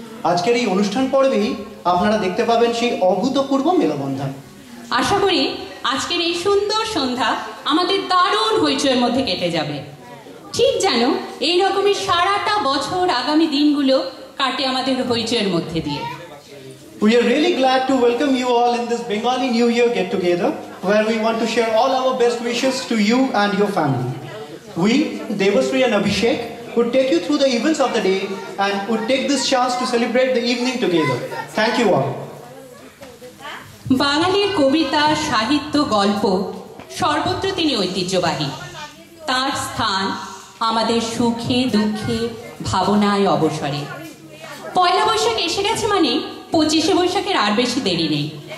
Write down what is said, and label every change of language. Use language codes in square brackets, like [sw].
[bn] আজকের এই অনুষ্ঠান পর্বেই আপনারা দেখতে পাবেন সেই অভূতপূর্ব মেলবন্ধন। আশা করি আজকের এই সুন্দর সন্ধ্যা আমাদের দারুণ হইচইয়ের মধ্যে কেটে যাবে, ঠিক যেন এই রকমের সারাটা বছর আগামী দিনগুলো কাটে আমাদের হইচইয়ের মধ্যে দিয়ে। [en] We are really glad to welcome you all in this Bengali New Year get-together, where we want to share all our best wishes to you and your family. We, Devasri and Abhishek, would take you through the events of the day and would take this chance to celebrate the evening together. Thank you all. [bn] বাঙালির কবিতা, সাহিত্য, গল্প সর্বত্র তিনি ঐতিহ্যবাহী। তার স্থান আমাদের সুখে দুঃখে, ভাবনায়, অবসরে। পয়লা বৈশাখ এসে গেছে মানে 25শে বৈশাখের আর বেশি দেরি নেই।